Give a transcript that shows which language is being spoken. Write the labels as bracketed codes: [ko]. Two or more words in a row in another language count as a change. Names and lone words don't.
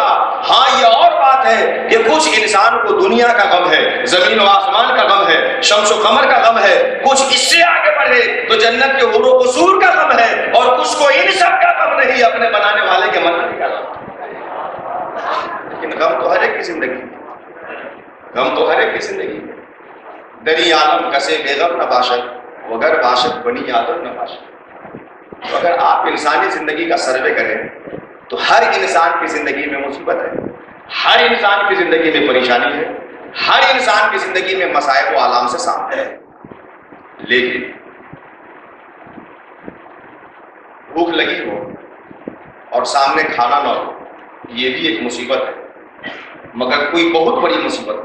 [ur] ہاں یہ اور بات ہے کہ کچھ انسان کو دنیا کا غم ہے، زمین و آسمان کا غم ہے، شمس و قمر کا غم ہے، کچھ اس سے آگے بڑھے تو جنت کے حور و قصور کا غم ہے، اور کچھ کو ان سب کا غم نہیں، اپنے بنانے والے کے منع کا غم. لیکن غم تو ہر ایک کی زندگی ہے، غم تو ہر ایک کی زندگی ہے. [fa] دری عالم کسے بیغم نہ باشد وگر باشد بنی آدم نہ باشد. [ur] تو اگر آپ انسانی زندگی کا سروے کریں تو ہر انسان کی زندگی میں مصیبت ہے، ہر انسان کی زندگی میں پریشانی ہے، ہر انسان کی زندگی میں مصائب و آلام سے سامنے ہے. لیکن بھوک لگی ہو اور سامنے کھانا نہ ہو یہ بھی ایک مصیبت ہے، مگر کوئی بہت بڑی مصیبت ہے.